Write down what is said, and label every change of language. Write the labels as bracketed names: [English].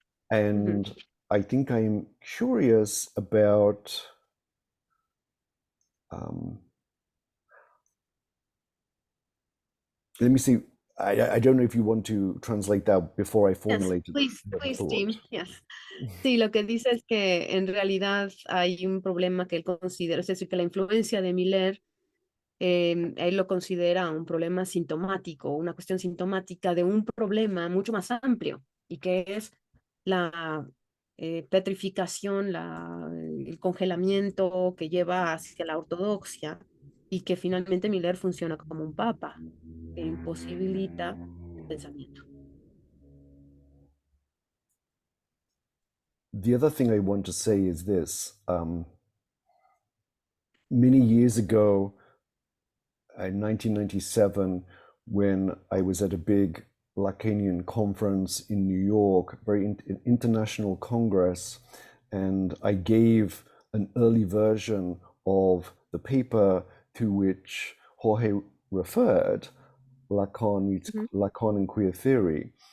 [English] And I think I'm curious about let me see. I don't know if you want to translate that before I formulate Yes, please, Tim. Yes. [Spanish] Sí, lo que dice es que en realidad hay un problema que él considera, es decir, que la influencia de Miller, él lo considera un problema sintomático, una cuestión sintomática de un problema mucho más amplio, y que es la petrificación, el congelamiento que lleva hacia la ortodoxia, y que finalmente Miller funciona como un papa que imposibilita el pensamiento. [English] The other thing I want to say is this. Many years ago, in 1997, when I was at a big Lacanian conference in New York, very international congress, and I gave an early version of the paper to which Jorge referred, Lacan and queer theory.